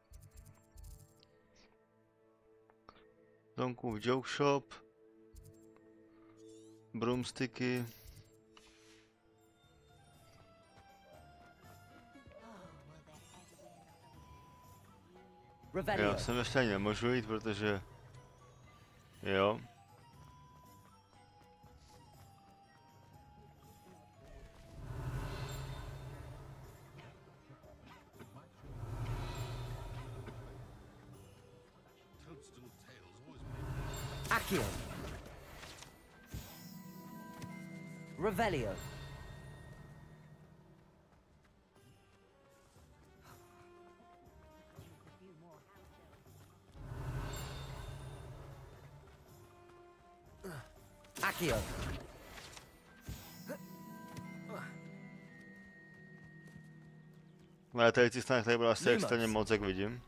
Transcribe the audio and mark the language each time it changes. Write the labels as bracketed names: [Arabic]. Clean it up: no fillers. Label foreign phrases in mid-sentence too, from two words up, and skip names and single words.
[Czech] Domku v [English] joke shop. [Czech] Broomsticky. Já jsem ještě ani nemůžu jít, protože... Jo. Accio. Revelio. Accio. Létající stánek tady byl asi extrémně moc, jak vidím.